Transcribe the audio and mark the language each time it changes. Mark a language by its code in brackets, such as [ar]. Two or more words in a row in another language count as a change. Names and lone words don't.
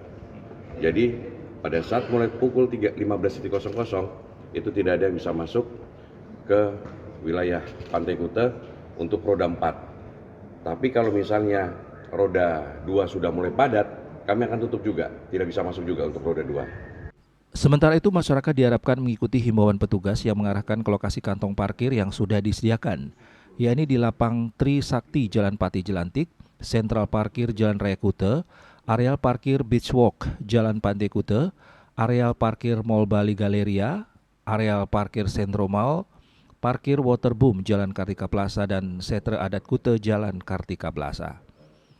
[id] Jadi pada saat mulai pukul 15.00 itu tidak ada yang bisa masuk ke wilayah Pantai Kute untuk roda 4. Tapi kalau misalnya roda 2 sudah mulai padat, kami akan tutup juga, tidak bisa masuk juga untuk roda 2. Sementara itu, masyarakat diharapkan mengikuti himbauan petugas yang mengarahkan ke lokasi kantong parkir yang sudah disediakan, yakni di Lapang Tri Sakti Jalan Pati Jelantik, Sentral Parkir Jalan Raya Kute, areal parkir Beach Walk Jalan Pantai Kute, areal parkir Mall Bali Galeria, areal parkir Sentro Mall, parkir Waterboom Jalan Kartika Plaza, dan setre adat Kute Jalan Kartika Plaza.